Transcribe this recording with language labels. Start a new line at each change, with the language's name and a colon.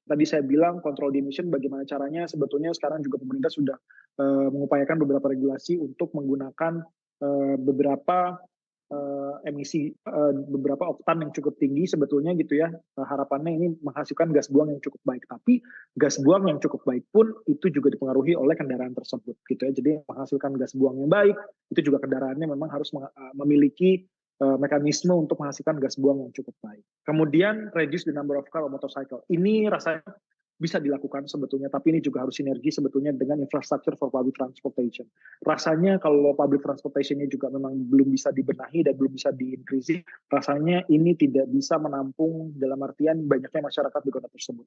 Indonesian: Tadi saya bilang kontrol di emission bagaimana caranya, sebetulnya sekarang juga pemerintah sudah mengupayakan beberapa regulasi untuk menggunakan beberapa emisi beberapa oktan yang cukup tinggi sebetulnya gitu ya. Harapannya ini menghasilkan gas buang yang cukup baik, tapi gas buang yang cukup baik pun itu juga dipengaruhi oleh kendaraan tersebut gitu ya. Jadi menghasilkan gas buang yang baik itu juga kendaraannya memang harus memiliki mekanisme untuk menghasilkan gas buang yang cukup baik.
English: Kemudian reduce the number of car or motorcycle.
Indonesian: Ini rasanya bisa dilakukan sebetulnya, tapi ini juga harus sinergi sebetulnya dengan
English: infrastructure for public transportation.
Indonesian: Rasanya kalau public transportation-nya juga memang belum bisa dibenahi dan belum bisa di-increase, rasanya ini tidak bisa menampung dalam artian banyaknya masyarakat di kota tersebut.